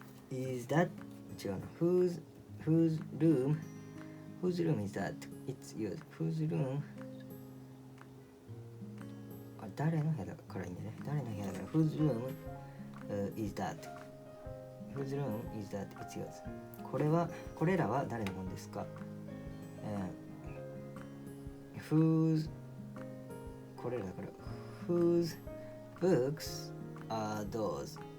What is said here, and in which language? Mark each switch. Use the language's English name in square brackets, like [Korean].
[English] Is that [Japanese] 違うな。 [English] Whose room is that? It's yours. Whose room? [Japanese] 誰の部屋だからいいんだね。誰の部屋だから [English] Whose room is that? Whose room is that? It's yours. [Japanese] これらは誰のものですか？ [English] Whose [Japanese] これらだから [English] Whose books are those?